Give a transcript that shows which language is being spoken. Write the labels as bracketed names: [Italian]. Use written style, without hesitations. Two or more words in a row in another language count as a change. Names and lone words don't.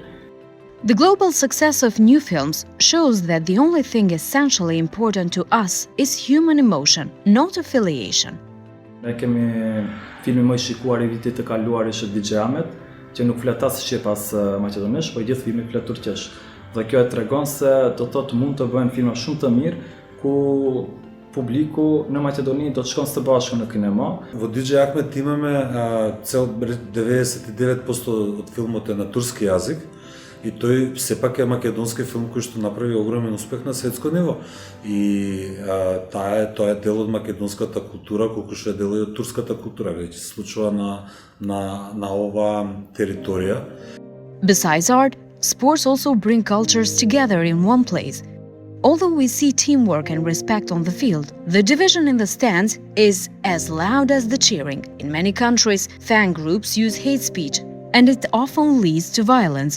[English] The global success of new films shows that the only thing essentially important to us is human emotion, not affiliation. [Albanian] Ne kemi filmin më i shikuar i vitit të kaluar ishte DJ Ahmet, që nuk flet as shqip as maqedonisht, por gjithë filmi flet turqisht. Dhe kjo e tregon se do të thotë mund të bëhen filma shumë të mirë ku publiku në Maqedoni do të shkon së bashku në kinema. [Macedonian] Во DJ Ahmet имаме цел 99% од филмот е на турски јазик и тој сепак е македонски филм кој што направи огромен успех на светско ниво. И тоа е дел од македонската култура, колку што е дел и од турската култура, веќе се случува на ова територија. [English] Besides art, sports also bring cultures together in one place. Although we see teamwork and respect on the field, the division in the stands is as loud as the cheering. In many countries, fan groups use hate speech, and it often leads to violence.